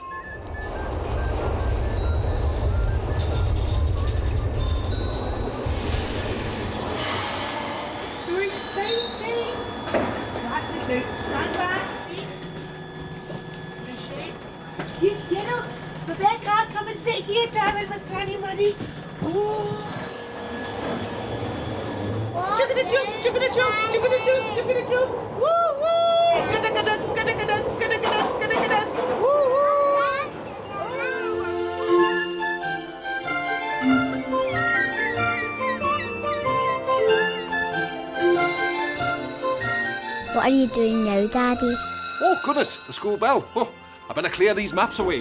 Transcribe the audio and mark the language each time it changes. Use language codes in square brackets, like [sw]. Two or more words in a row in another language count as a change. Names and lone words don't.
[en] So exciting! That's it now. Stand back, feet. Good shape. Good, get up. Rebecca, come and sit here, darling, with Granny Money. Oh. Jugga-da-jug, jugga-da-jug, jugga-da-jug, jugga-da-jug. Woo, woo! Gada-gada, gada-gada, gada-gada, gada-gada. Woo, woo! What are you doing now, Daddy? Oh, goodness, the school bell. Oh, I better clear these maps away.